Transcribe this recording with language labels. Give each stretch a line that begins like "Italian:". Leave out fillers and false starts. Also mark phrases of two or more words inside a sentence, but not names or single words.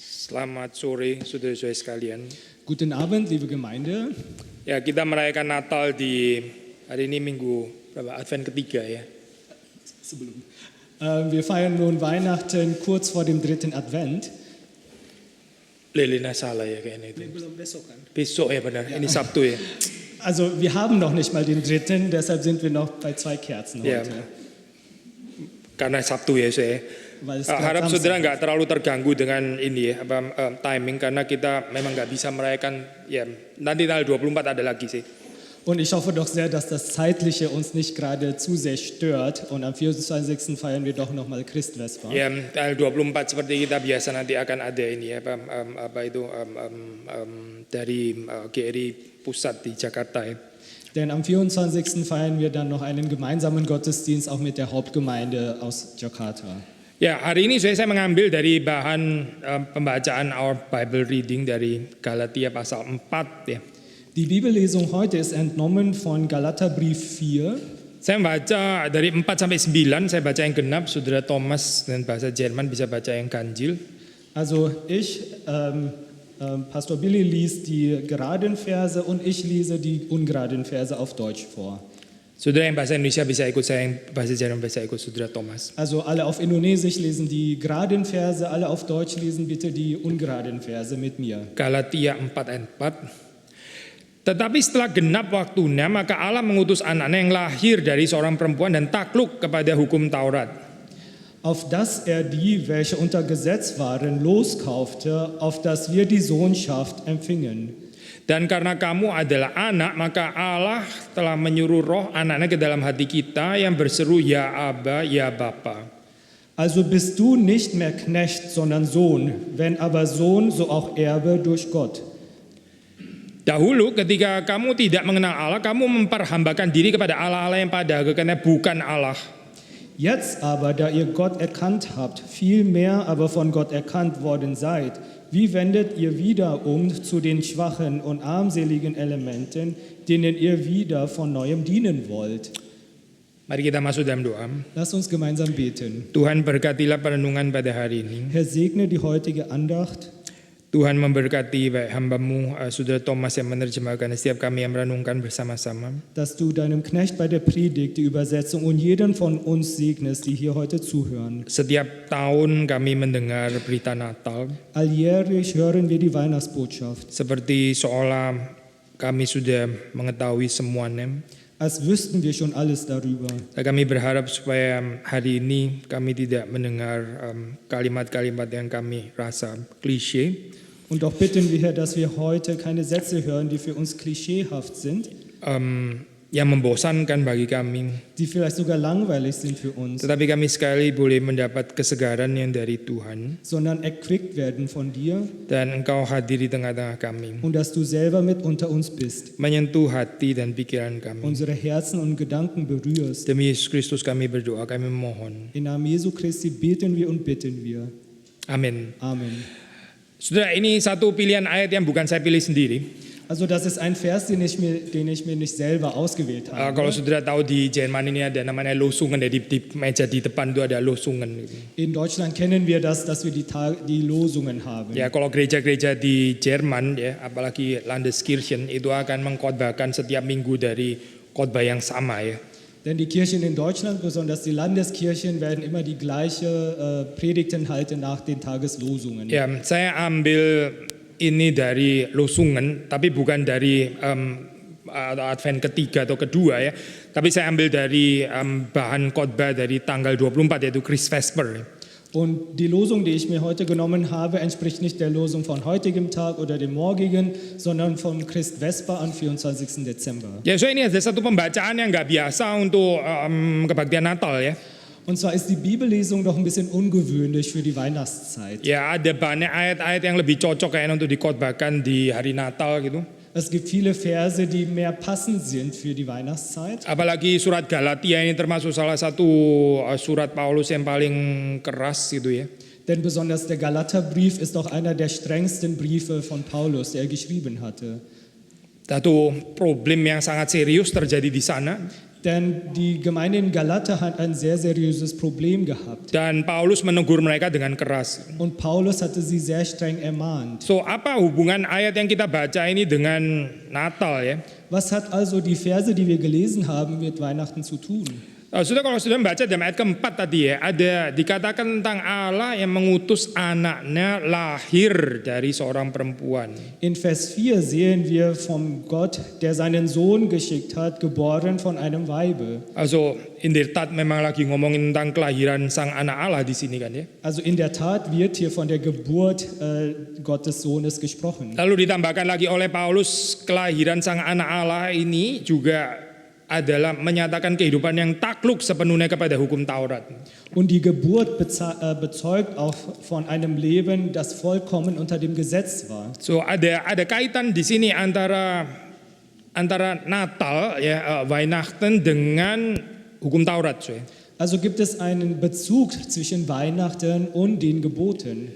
Indonesian: Selamat sore saudara-saudara sekalian.
German: Guten Abend, liebe Gemeinde.
Indonesian: Ya, kita merayakan Natal di hari ini minggu berapa? Advent ketiga ya.
German: Wir feiern nun Weihnachten kurz vor dem dritten Advent.
Indonesian: Lelena salah ya kayaknya itu. Belum besok kan? Besok ya benar. Ini Sabtu ya.
German: Also wir haben noch nicht mal den dritten, deshalb sind wir noch bei 2 Kerzen
Indonesian: Ya.
German: heute.
Indonesian: Karena Sabtu ya saya.
German: Weil es
Indonesian: Harap
German: gerade
Indonesian: saudara
German: Samstag
Indonesian: nggak terlalu terganggu dengan ini ya, timing karena kita memang nggak bisa merayakan ya nanti tanggal 24 ada lagi sih.
German: Und ich hoffe doch sehr, dass das Zeitliche uns nicht gerade zu sehr stört. Und am 24. feiern wir doch nochmal Christvesper.
Indonesian: Ya, tanggal 24 seperti kita biasa nanti akan ada ini ya dari GRI pusat di Jakarta ya.
German: Denn am 24. feiern wir dann noch einen gemeinsamen Gottesdienst auch mit der Hauptgemeinde aus Jakarta.
Indonesian: Ya, hari ini saya mengambil dari bahan pembacaan
English: Our Bible Reading
Indonesian: dari Galatia pasal 4 ya.
German: Die Bibellesung heute ist entnommen von Galaterbrief 4.
Indonesian: Saya membaca dari 4 sampai 9, saya baca yang genap, Saudara Thomas dan bahasa Jerman bisa baca yang ganjil.
German: Also Pastor Billy liest die geraden Verse und ich lese die ungeraden Verse auf Deutsch vor.
Indonesian: Saudara yang bahasa Indonesia bisa ikut saya, yang bahasa Jerman bisa ikut Saudara Thomas.
German: Also alle auf Indonesisch lesen die geraden Verse, alle auf Deutsch lesen bitte die ungeraden Verse mit mir.
Indonesian: Galatia 4 ayat 4. Tetapi setelah genap waktunya, maka Allah mengutus anaknya yang lahir dari seorang perempuan dan takluk kepada hukum Taurat.
German: Auf dass die, welche unter Gesetz waren, loskaufte, auf dass wir die Sohnschaft empfingen.
Indonesian: Dan karena kamu adalah anak, maka Allah telah menyuruh roh anaknya ke dalam hati kita yang berseru, Ya Abba, Ya Bapa.
German: Also bist du nicht mehr Knecht, sondern Sohn, wenn aber Sohn, so auch Erbe durch Gott.
Indonesian: Dahulu ketika kamu tidak mengenal Allah, kamu memperhambakan diri kepada Allah-Allah yang pada hakikatnya bukan Allah.
German: Jetzt aber, da ihr Gott erkannt habt, vielmehr aber von Gott erkannt worden seid, wie wendet ihr wieder zu den schwachen und armseligen Elementen, denen ihr wieder von Neuem dienen wollt?
Indonesian: Mari kita masuk dalam doa.
German: Lasst uns gemeinsam beten.
Indonesian: Tuhan berkatilah perenungan pada hari ini.
German: Herr, segne die heutige Andacht.
Indonesian: Tuhan memberkati baik hambamu, Saudara Thomas yang menerjemahkan, setiap kami yang merenungkan bersama-sama.
German: Dass du deinem Knecht bei der Predigt, die Übersetzung und jeden von uns segnest, die hier heute zuhören.
Indonesian: Setiap tahun kami mendengar berita Natal,
German: Alljährlich hören wir die Weihnachtsbotschaft,
Indonesian: seperti seolah kami sudah mengetahui semuanya.
German: als wüssten wir schon alles darüber.
Indonesian: Kami berharap supaya hari ini kami tidak mendengar kalimat-kalimat yang kami rasa klise.
German: Und auch bitten wir, Herr, dass wir heute keine Sätze hören, die für uns klischeehaft sind,
Indonesian: Yang membosankan bagi kami.
German: die vielleicht sogar langweilig sind für uns,
Indonesian: Tetapi kami sekali boleh mendapat kesegaran yang dari Tuhan.
German: sondern erquickt werden von dir
Indonesian: Dan Engkau hadir di tengah-tengah kami.
German: und dass du selber mit unter uns bist,
Indonesian: Menyentuh hati dan pikiran kami.
German: unsere Herzen und Gedanken berührst.
Indonesian: Demi Yesus Kristus kami berdoa, kami memohon.
German: Im Namen Jesu Christi beten wir und bitten wir.
Indonesian: Amin.
German: Amen.
Indonesian: Saudara, ini satu pilihan ayat yang bukan saya pilih sendiri.
German: Also das ist ein Vers, den ich mir nicht selber ausgewählt habe.
Indonesian: Kalau saudara tahu di Jerman ini ada namanya Losungen, di meja di depan itu ada Losungen.
German: In Deutschland kennen wir das, dass wir die Losungen haben.
Indonesian: Ya, kalau gereja-gereja di Jerman ya, apalagi Landeskirchen itu akan mengkhotbahkan setiap minggu dari khotbah yang sama ya.
German: Denn die Kirchen in Deutschland, besonders die Landeskirchen, werden immer die gleiche Predigten halten nach den Tageslosungen.
Indonesian: Ya, saya ambil ini dari Losungen, tapi bukan dari Advent ketiga atau kedua ya. Tapi saya ambil dari bahan khotbah dari tanggal 24 yaitu Christvesper.
German: Und die Losung, die ich mir heute genommen habe, entspricht nicht der Losung von heutigem Tag oder dem morgigen, sondern vom Christvesper am 24. Dezember.
Indonesian: Ya, so ini ada satu pembacaan yang nggak biasa untuk kebaktian Natal ya.
German: Und zwar ist die Bibellesung doch ein bisschen ungewöhnlich für die Weihnachtszeit.
Indonesian: Ya, ada banyak ayat-ayat yang lebih cocok kayaknya untuk dikhotbahkan di hari Natal gitu.
German: Es gibt viele Verse, die mehr passend sind für die Weihnachtszeit.
Indonesian: Apalagi surat Galatia ini termasuk salah satu surat Paulus yang paling keras gitu ya.
German: Denn besonders der Galaterbrief ist auch einer der strengsten Briefe von Paulus, der er geschrieben hatte.
Indonesian: Satu problem yang sangat serius terjadi di sana.
German: Denn die Gemeinde in Galater hat ein sehr seriöses Problem gehabt.
Indonesian: Dan Paulus menegur mereka dengan keras.
German: Und Paulus hatte sie sehr streng ermahnt.
Indonesian: So, apa hubungan ayat yang kita baca ini dengan Natal ya?
German: Was hat also die Verse, die wir gelesen haben, mit Weihnachten zu tun?
Indonesian: Sudah kalau sudah membaca dalam ayat keempat tadi ya, ada dikatakan tentang Allah yang mengutus anaknya lahir dari seorang perempuan.
German: In Vers 4 sehen wir vom Gott, der seinen Sohn geschickt hat, geboren von einem Weibe. Also in der Tat
Indonesian: memang lagi ngomongin tentang kelahiran sang anak Allah di sini kan ya.
German: Also in der Tat wird hier von der Geburt Gottes Sohnes gesprochen.
Indonesian: Lalu ditambahkan lagi oleh Paulus kelahiran sang anak Allah ini juga adalah menyatakan kehidupan yang takluk sepenuhnya kepada hukum Taurat.
German: Und die Geburt bezeugt auch von einem Leben, das vollkommen unter dem Gesetz war.
Indonesian: So ada kaitan di sini antara Natal ya Weihnachten dengan hukum Taurat.
German: So. Also gibt es einen Bezug zwischen Weihnachten und den Geboten.